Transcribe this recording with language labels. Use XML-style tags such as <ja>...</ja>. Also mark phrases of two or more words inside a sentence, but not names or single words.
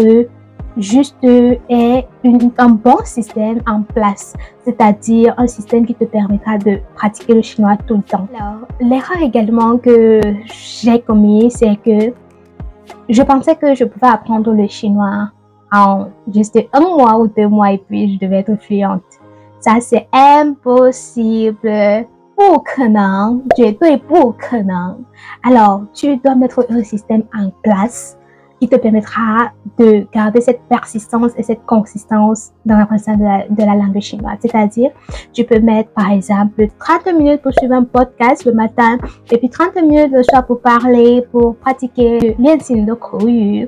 <fr>Juste est un bon système en place, c'est-à-dire un système qui te permettra de pratiquer le chinois tout le temps. Alors, l'erreur également que j'ai commis, c'est que je pensais que je pouvais apprendre le chinois en juste 1 mois ou 2 mois et puis je devais être fluente. Ça, c'est impossible.</fr> <zh>不可能，绝对不可能。</zh> <fr>Alors, tu dois mettre un système en place qui te permettra de garder cette persistance et cette consistance dans l'apprentissage de la langue chinoise. C'est-à-dire, tu peux mettre par exemple 30 minutes pour suivre un podcast le matin et puis 30 minutes le soir pour parler, pour pratiquer l'enseignement de 口语.</fr>